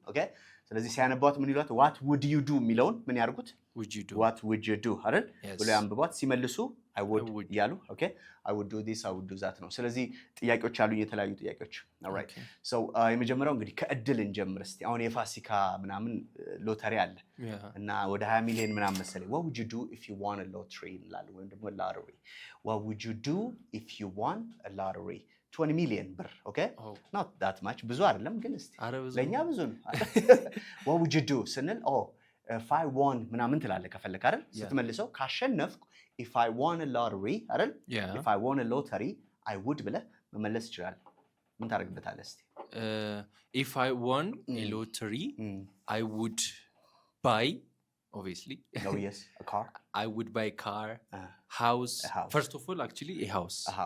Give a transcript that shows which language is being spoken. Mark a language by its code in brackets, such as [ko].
[am] ኦኬ። ስለዚህ ሲያነቧት ምን ይሏት [en] what would you do [am] የሚለውን ምን ያርጉት what would you do አይደል ብለው ያንብቧት። ሲመልሱ [en] I would [am] ያሉ ኦኬ [en] I would do this I would do that [am] ነው። ስለዚህ ጥያቄዎች አሉኝ የተለያዩ ጥያቄዎች። [en] alright so [am] የመጀመሪያው እንግዲህ ከእድል እንጀምር እስቲ። አሁን የፋሲካ ምናምን ሎተሪ አለ እና ወደ 20 ሚሊዮን ምናምን መሰለኝ። [en] what would you do if you won a lottery [am] እንላለን ወይም ደግሞ lottery. [en] what would you do if you won a lottery? [am] 20 ሚሊዮን ብር ኦኬ [en] not that much [am] ብዙ አይደለም ግን እስቲ ለኛ ብዙ ነው። [en] what would you do [am] ስንል [en] if I won ምናምን ትላለህ ከፈለክ አይደል ስትመልሰው ካሸነፍኩ if I won a lottery አይደል if I won a lottery I would [am] ብለህ መመለስ ይችላል። ምን ታደርግበታለህ እስቲ? [en] if I won a lottery I would buy obviously yes a car. I would buy a car, house. First of all actually a house